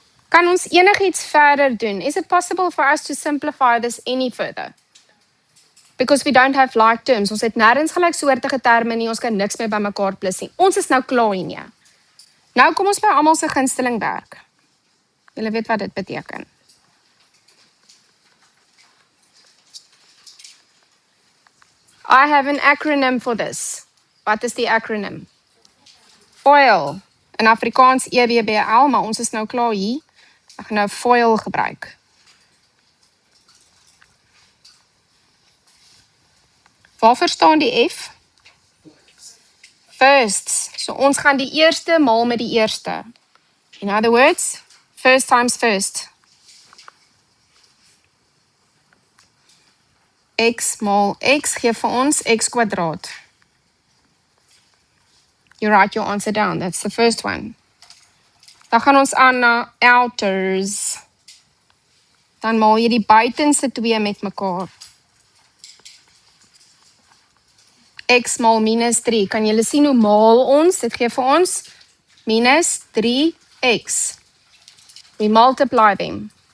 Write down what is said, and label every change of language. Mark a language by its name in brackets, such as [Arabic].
[Afrikaans] Kan ons enigiets verder doen? [English] Is it possible for us to simplify this any further? Because we don't have like terms. [Afrikaans] Ons het nêrens gelyksoortige terme nie, ons kan niks meer by mekaar plus nie. Ons is nou klaar hier. Nou kom ons by almal se gunsteling werk. Julle weet wat dit beteken. [English] I have an acronym for this. [Afrikaans] Wat is die acronym? FOIL. In Afrikaans EWBL, maar ons is nou klaar hier. Ek gaan nou FOIL gebruik. Waarvoor staan die F? Firsts. So ons gaan die eerste maal met die eerste. [English] In other words, first times first. [Afrikaans] X maal x gee vir ons x kwadraat. [English] You write your answer down. That's the first one. [Afrikaans] Dan gaan ons aan na outers. Dan maal jy die buitenste 2 met mekaar. X maal minus 3. Kan julle sien hoe maal ons? Dit gee vir ons minus 3x. [English] We multiply them.